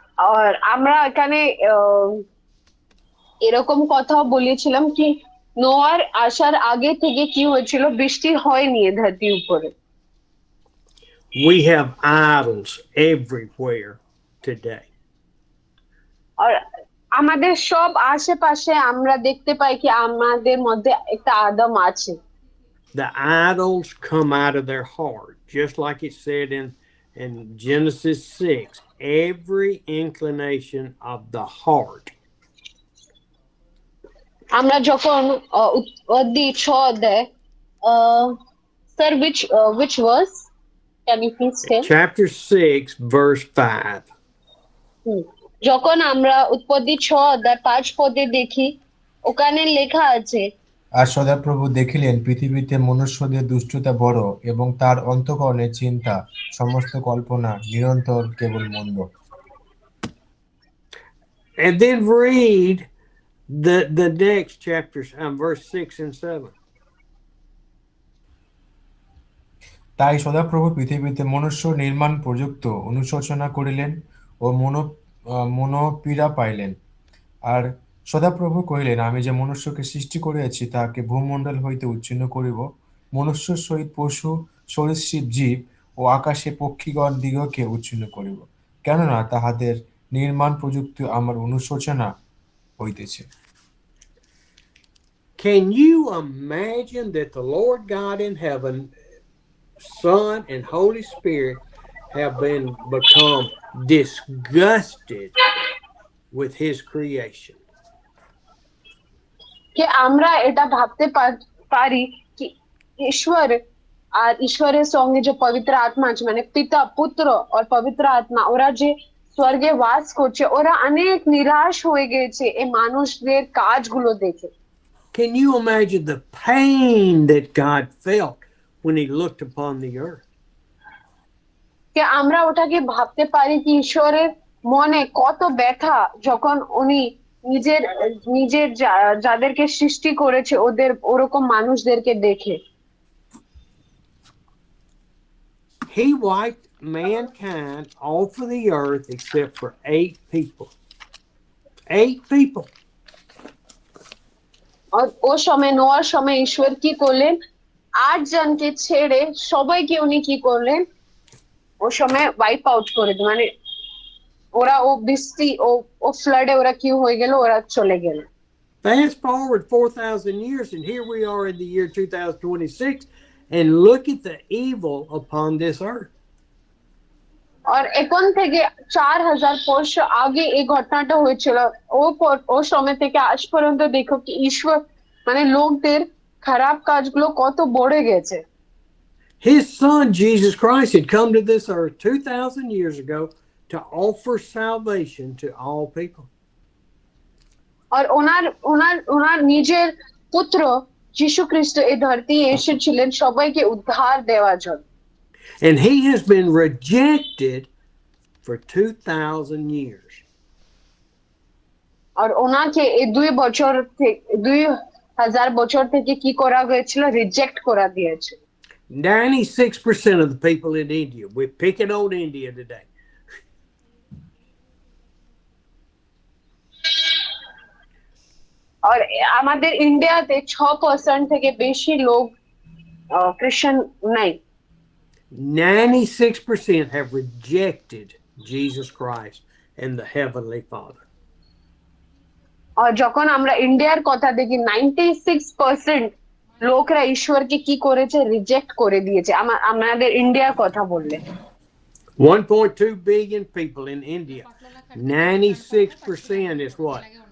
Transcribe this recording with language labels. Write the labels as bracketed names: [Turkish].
[Bangla] আর আমরা এখানে এরকম কথাও বলেছিলাম কি নোয়ার আসার আগে থেকে কি হয়েছিল, বৃষ্টি হয়নি ধরতির উপরে। [English] We have idols everywhere today. [Bangla] আর আমাদের সব আশেপাশে আমরা দেখতে পাই কি আমাদের মধ্যে একটা আদম আছে। [English] The idols come out of their heart, just like it said in Genesis 6, every inclination of the heart. [Bangla] আমরা যখন উৎপত্তি 6 অধ্যায় sir [English] which verse can you please tell? Chapter 6, verse 5. [Bangla] যখন আমরা উৎপত্তি 6 অধ্যায় 5 পদে দেখি, ওখানে লেখা আছে, আর সদাপ্রভু দেখিলেন পৃথিবীতে মনুষ্যদের দুষ্টতা বড়, এবং তার অন্তঃকরণের চিন্তা সমস্ত কল্পনা নিরন্তর কেবল মন্দ। [English] And then read the next chapters, verse 6 and 7. [Bangla] তাই সদাপ্রভু পৃথিবীতে মনুষ্য নির্মাণ প্রযুক্ত অনুশোচনা করিলেন ও মনোপীড়া পাইলেন। আর সদাপ্রভু কহিলেন, আমি যে মনুষ্যকে সৃষ্টি করিয়াছি তাহাকে ভূমণ্ডল হইতে উচ্ছিন্ন করিব, মনুষ্য সহিত পশু সরীসৃপ জীব ও আকাশে পক্ষীগণ দিগকে উচ্ছিন্ন করিব, কেননা তাহাদের নির্মাণ প্রযুক্ত আমার অনুশোচনা হইতেছে। [English] Can you imagine that the Lord God in heaven, Son and Holy Spirit have become disgusted with his creation? [Bangla] कि আমরা এটা ভাবতে পারি कि ईश्वर আর ঈশ্বরের সঙ্গে যে পবিত্র আত্মা আছে, মানে পিতা পুত্র আর পবিত্র আত্মা, ওরা যে স্বর্গে বাস করছে, ওরা অনেক নিরাশ হয়ে গেছে এই মানুষদের কাজগুলো দেখে। [English] Can you imagine the pain that God felt when he looked upon the earth? [Bangla] कि আমরা ওটাকে ভাবতে পারি কি ঈশ্বরের মনে কত ব্যথা যখন উনি নিজের নিজের যাদেরকে সৃষ্টি করেছে ওদের ওরকম মানুষদেরকে দেখে। [English] He wiped mankind off of the earth except for 8 people. 8 people. [Bangla] ও সময় নোয়ার সময় ঈশ্বর কি করলেন? 8 জনকে ছেড়ে সবাইকে উনি কি করলেন? ও সময় ওয়াইপ আউট করে দিলেন, মানে ওরা ও বৃষ্টি ও ফ্লাডে ওরা কি হয়ে গেল, ওরা চলে গেল। [English] Fast forward 4,000 years, and here we are in the year 2026, and look at the evil upon this earth. [Bangla] আর এখন থেকে 4000 বছর আগে এই ঘটনাটা হয়েছিল, ও সময় থেকে আজ পর্যন্ত দেখো কি ঈশ্বর মানে লোকদের খারাপ কাজগুলো কত বেড়ে গেছে। [English] His son Jesus Christ had come to this earth 2,000 years ago to offer salvation to all people. [Bangla] আর ওনার নিজের পুত্র যীশু খ্রিস্ট এই ধরতি এসেছিলেন সবাইকে উদ্ধার দেওয়ার জন্য। [English] And he has been rejected for 2,000 years. [Bangla] আর ওনাকে এই 2000 বছর থেকে কি করা হয়েছিল? রিজেক্ট করা দিয়েছে। [English] 96% of the people in India, we're picking on India today. [Bangla] আর আমাদের ইন্ডিয়াতে 6% থেকে বেশি লোক খ্রিস্টান নাই। [English] 96% have rejected Jesus Christ and the Heavenly Father. [Bangla] আর যখন আমরা ইন্ডিয়ার কথা দেখি 96% লোকরা ঈশ্বরকে কি করেছে? রিজেক্ট করে দিয়েছে। আমাদের ইন্ডিয়ার কথা বললে [English] 1.2 billion people in India. 96% is what?